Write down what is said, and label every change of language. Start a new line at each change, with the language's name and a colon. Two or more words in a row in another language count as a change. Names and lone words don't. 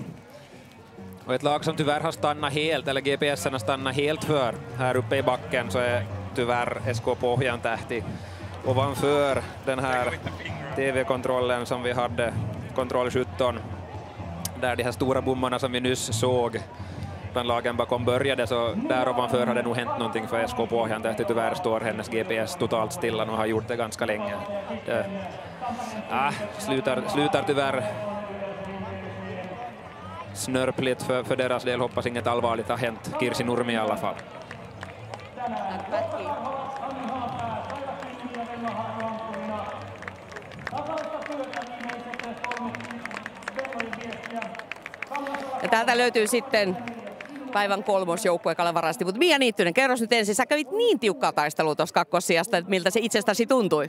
Swedish: Och ett lag som tyvärr har stannat helt, eller GPS:en har stannat helt för här uppe i backen, så är tyvärr SK Pohjantähti ovanför den här TV-kontrollen som vi hade, kontroll 17, där de här stora bommarna som vi nyss såg bland lagen bakom började, så där ovanför hade nog hänt någonting för SK Pohjantähti. Tyvärr står hennes GPS totalt stilla och har gjort det ganska länge. Slutar tyvärr snörpligt för deras del. Hoppas inget allvarligt har hänt Kirsi Nurmi i alla fall.
Finnish: Ja täältä löytyy sitten päivän kolmosjoukkue Kalevarasti, mutta Mia Niittynen, kerros nyt ensin, sä kävit niin tiukkaa taistelua tuossa kakkossijasta, että miltä se itsestäsi tuntui?